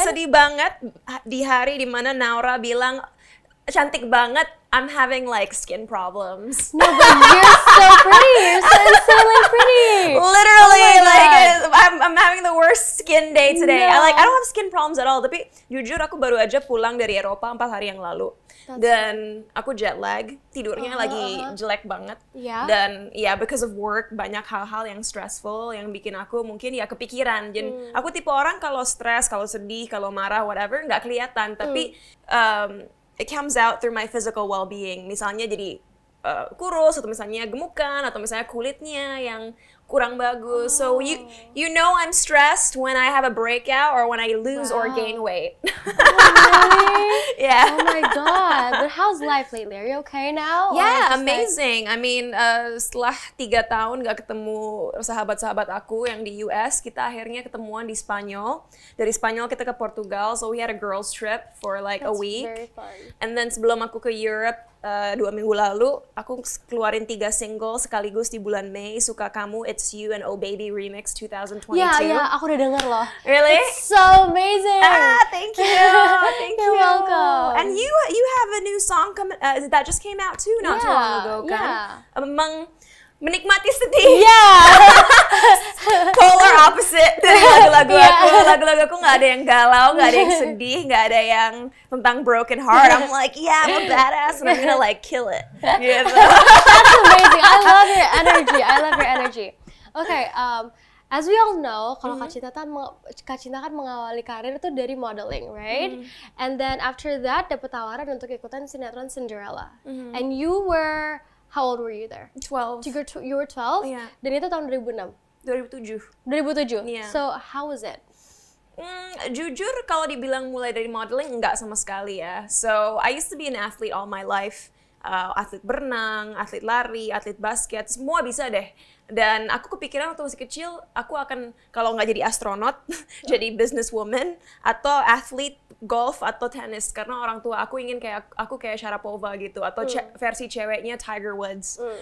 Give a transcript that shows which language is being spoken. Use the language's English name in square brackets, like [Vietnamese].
[Indonesian] Sedih banget di hari dimana Naura bilang cantik banget. [English] I'm having like skin problems. No, but you're so pretty. You're so insanely pretty. Literally, Oh my like God. I'm having the worst skin day today. No. I don't have skin problems at all. [Indonesian] Tapi jujur aku baru aja pulang dari Eropa 4 hari yang lalu. Dan aku jet lag, tidurnya lagi jelek banget. [English] Yeah. [Indonesian] Dan ya [English] because of work [Indonesian] banyak hal-hal yang stressful yang bikin aku mungkin ya kepikiran. Jadi aku tipe orang kalau stres, kalau sedih, kalau marah, whatever nggak kelihatan. Tapi [English] it comes out through my physical well-being. [Indonesian] Misalnya jadi kurus atau misalnya gemukan atau misalnya kulitnya yang kurang bagus. [English] So you know I'm stressed when I have a breakout or when I lose or gain weight. Really? Yeah. Oh my God. But how's life lately? Are you okay now? Or Yeah, just amazing. I mean, [Indonesian] setelah 3 tahun gak ketemu sahabat-sahabat aku yang di US, kita akhirnya ketemuan di Spanyol. Dari Spanyol kita ke Portugal, [English] so we had a girls trip for like a That's week. very fun. And then [Indonesian] sebelum aku ke Europe 2 minggu lalu, aku keluarin 3 single sekaligus di bulan Mei. [English] Suka Kamu, It's You, and Oh Baby Remix 2022. [Indonesian] Yeah, aku udah denger loh. [English] Really? It's so amazing. Thank you. Thank you. You're welcome. And you have a new song coming that just came out too not too long ago, kan? [Indonesian] Menikmati sedih. [English] Yeah. Polar opposite [Indonesian] dari lagu-lagu aku. Lagu-lagu aku nggak ada yang galau, nggak ada yang sedih, nggak ada yang tentang broken heart. [English] I'm like, yeah, I'm a badass and I'm gonna like kill it. [Indonesian] Gitu. [English] That's amazing. I love your energy. I love your energy. Okay, as we all know, [Indonesian] kalau Kak Cinta kan mengawali karir itu dari modeling, right? [English] And then after that [Indonesian] dapat tawaran untuk ikutan sinetron Cinderella. [English] And you were, how old were you there? 12. You were 12? Yeah. [Indonesian] Dan itu tahun 2006? 2007. 2007? [English] Yeah. So, how was it? [Indonesian] Jujur kalau dibilang mulai dari modeling enggak sama sekali ya. [English] So I used to be an athlete all my life. [Indonesian] Atlet berenang, atlet lari, atlet basket, semua bisa deh. Dan aku kepikiran waktu masih kecil, aku akan kalau nggak jadi astronot, jadi businesswoman atau atlet golf atau tenis. Karena orang tua aku ingin kayak aku kayak Sharapova gitu atau versi ceweknya Tiger Woods.